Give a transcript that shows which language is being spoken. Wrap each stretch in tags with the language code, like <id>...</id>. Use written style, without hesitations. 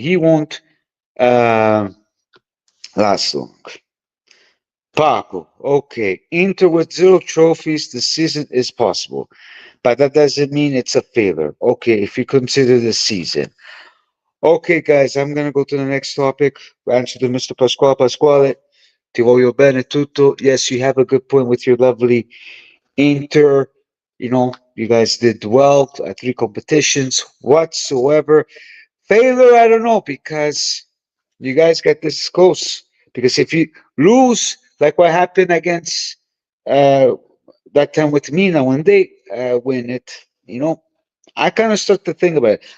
<en>He won't uh, last long. Paco, okay. Inter with 0 trophies this season is possible, but that doesn't mean it's a failure. Okay, if you consider the season. Okay, guys, I'm gonna go to the next topic. Answer to Mr. Pasquale.</en> <it>Pasquale, ti voglio bene tutto.</it> <en>Yes, you have a good point with your lovely Inter. You guys did well at 3 competitions whatsoever. Failure, I don't know, because you guys get this close. Because if you lose, like what happened against uh, that time with Mina when they win it, I kind of start to think about it.</en>